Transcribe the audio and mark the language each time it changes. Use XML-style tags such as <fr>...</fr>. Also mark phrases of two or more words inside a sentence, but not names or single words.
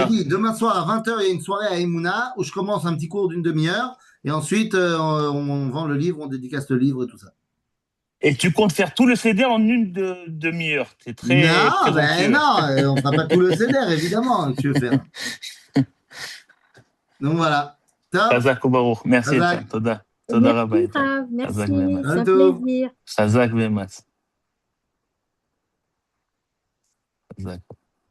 <fr>dit, demain soir à 20h, il y a une soirée à Emouna où je commence un petit cours d'une demi-heure. Et ensuite, on vend le livre, on dédicace le livre et tout ça. Et tu comptes faire tout le CD en une demi-heure. C'est très Non, ben présomptueux. non, on ne fera pas tout le CDR, évidemment, que tu veux faire. Donc voilà. Top.</fr> <he>חזק ברוך. Merci, Chazak. Etan. תודה. תודה רבה,</he> <fr>Merci, Etan. Rav. Chazak Merci. Bemat. C'est un Tov. plaisir.</fr> <he>חזק באמת. חזק.</he>